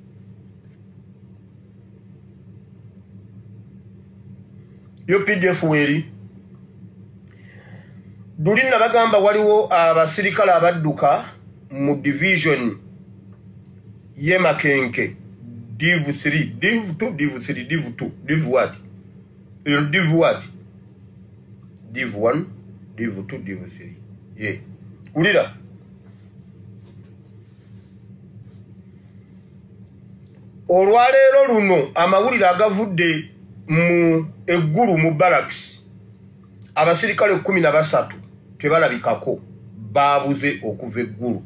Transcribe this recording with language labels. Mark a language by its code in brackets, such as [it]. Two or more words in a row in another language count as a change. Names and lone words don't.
[lg] UPDF weri. Duli nabagamba waliwo abasirikale abadduka mu division ye Makenke. [en] Div 3, Div 2, Div 3, Div 2, Div what? Div what? Div 1, Div 2, Div 3. Yeah. [lg] Ulira. Olwaleero luno amawulire agavudde mu eggulu mu barracks, abasirikale 13 tebalabikako, baabuze okuva eggulu.